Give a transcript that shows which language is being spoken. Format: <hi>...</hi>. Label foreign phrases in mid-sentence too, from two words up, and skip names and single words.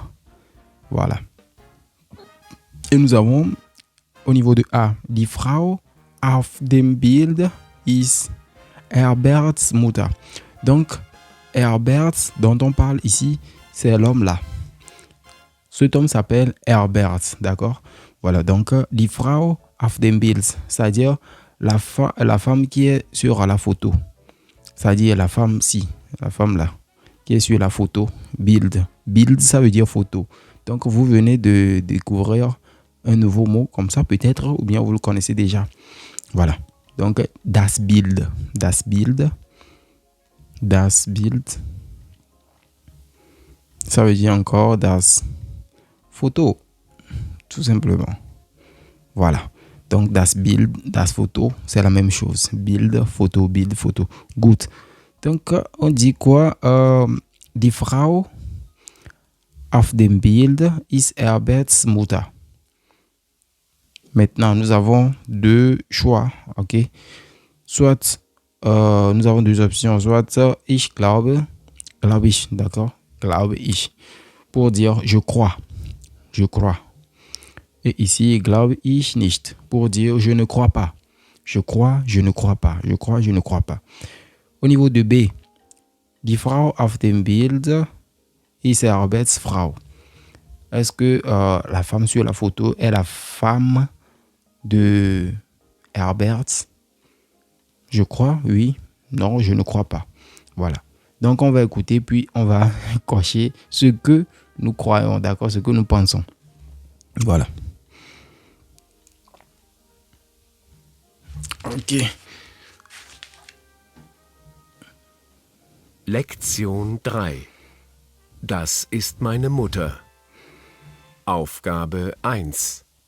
<fr>Voilà. Et nous avons, au niveau de A,</fr> <de>die Frau auf dem Bild ist Herberts Mutter.</de> <fr>Donc, Herbert, dont on parle ici, c'est l'homme là. Cet homme s'appelle Herbert, d'accord? Voilà, donc,</fr> <de>die Frau auf dem Bild,</de> <fr>c'est-à-dire la femme qui est sur la photo. C'est-à-dire la femme là, qui est sur la photo. Bild. Bild, ça veut dire photo. Donc, vous venez de découvrir un nouveau mot comme ça, peut-être, ou bien vous le connaissez déjà. Voilà. Donc,</fr> <de>das Bild. Das Bild. Das Bild.</de> <fr>Ça veut dire encore das photo. Tout simplement. Voilà. Donc,</fr> <de>das Bild, das Photo,</de> <fr>c'est la même chose. Bild, photo, Bild, photo. Good. Donc, on dit quoi?</fr> <de>Die Frau auf dem Bild ist Herberts Mutter.</de> <fr>Maintenant, nous avons deux choix, ok? Soit, nous avons deux options. Soit,</fr> <de>ich glaube ich, d'accord? Glaube ich.</de> <fr>Pour dire je crois. Et ici,</fr> <de>glaube ich nicht.</de> <fr>Pour dire je ne crois pas. Je crois, je ne crois pas. Je crois, je ne crois pas. Au niveau de B,</fr> <de>die Frau auf dem Bild ist Herberts Frau.</de> <fr>Est-ce que la femme sur la photo est la femme de Herbert? Je crois, oui. Non, je ne crois pas. Voilà. Donc, on va écouter, puis on va cocher ce que nous croyons, d'accord? Ce que nous pensons. Voilà. Ok.</fr> <de>Lektion 3. Das ist meine Mutter. Aufgabe 1.</de>